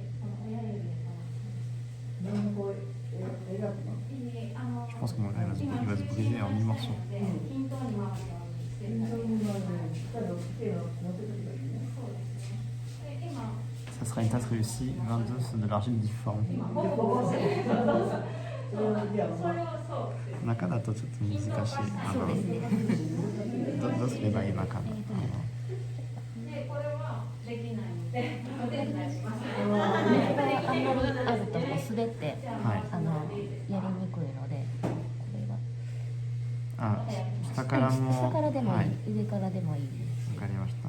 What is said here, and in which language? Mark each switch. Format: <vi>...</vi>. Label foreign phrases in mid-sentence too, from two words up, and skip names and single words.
<fr>Je pense que mon gars il va se briser en 1000 morceaux. Ça sera une tasse réussie, 22 c'est de l'argile difforme.</fr> <ja>中だとちょっと難しい。どうすればいいのかな。あんまりあるともう滑って、やりにくいので、これが下からでもいい、上からでもいいです。わかりました。</ja>